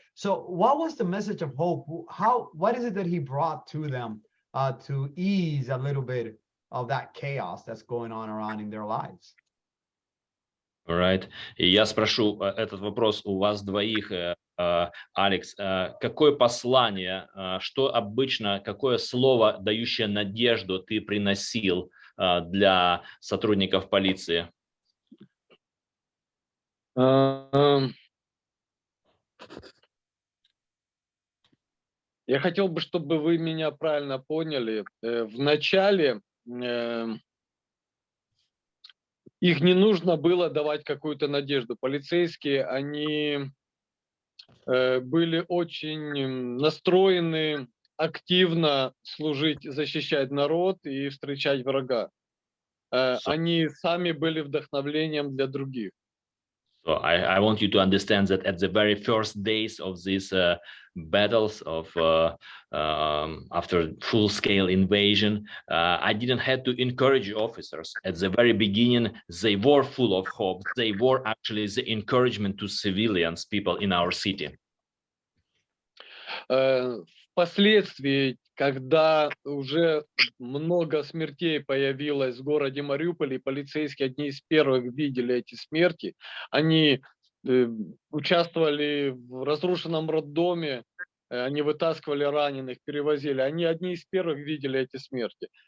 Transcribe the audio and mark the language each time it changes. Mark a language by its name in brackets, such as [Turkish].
[English] So what was the message of hope? What is it that he brought to them to ease a little bit of that chaos that's going on around in their lives? All right. [Russian] И я спрошу этот вопрос у вас двоих, Алекс. Какое послание, что обычно, какое слово, дающее надежду, ты приносил для сотрудников полиции? Я хотел бы, чтобы вы меня правильно поняли. Вначале их не нужно было давать какую-то надежду. Полицейские, они были очень настроены активно служить, защищать народ и встречать врага. Они сами были вдохновлением для других. [English] So I want you to understand that at the very first days of these battles after full-scale invasion, I didn't have to encourage officers. At the very beginning, they were full of hope. They were actually the encouragement to civilians, people in our city. [Russian] Впоследствии, когда уже много смертей появилось в городе Мариуполе, и полицейские одни из первых видели эти смерти, они участвовали в разрушенном роддоме, они вытаскивали раненых, перевозили, они одни из первых видели эти смерти.